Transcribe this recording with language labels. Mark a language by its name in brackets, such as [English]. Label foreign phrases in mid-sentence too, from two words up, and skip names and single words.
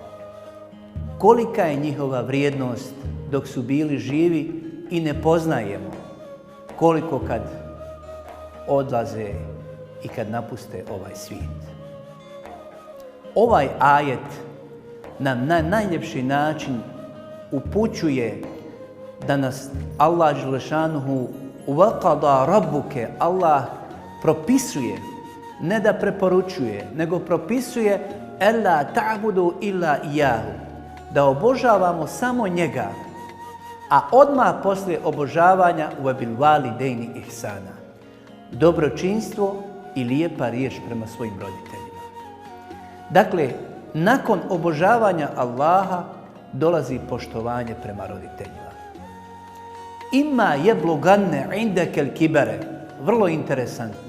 [Bosnian] Kolika je njihova vrijednost dok su bili živi i ne poznajemo, koliko kad odlaze i kad napuste ovaj svijet. Ovaj ajet nam na najljepši način upućuje da nas Allah dželešanuhu [Arabic] وَقَضَى رَبُّكَ [Bosnian] Allah propisuje, ne da preporučuje, nego propisuje [Arabic] أَلَّا تَعْبُدُوا إِلَّا إِيَّاهُ [Bosnian] da obožavamo samo njega, a odmah poslije obožavanja [Arabic] وَبِالْوَالِدَيْنِ إِحْسَانًا [Bosnian] dobročinstvo i lijepa riječ prema svojim roditeljima. Dakle, nakon obožavanja Allaha dolazi poštovanje prema roditeljima. [Arabic] إما يبلغن عندك الكبر, [Bosnian] vrlo interesantno.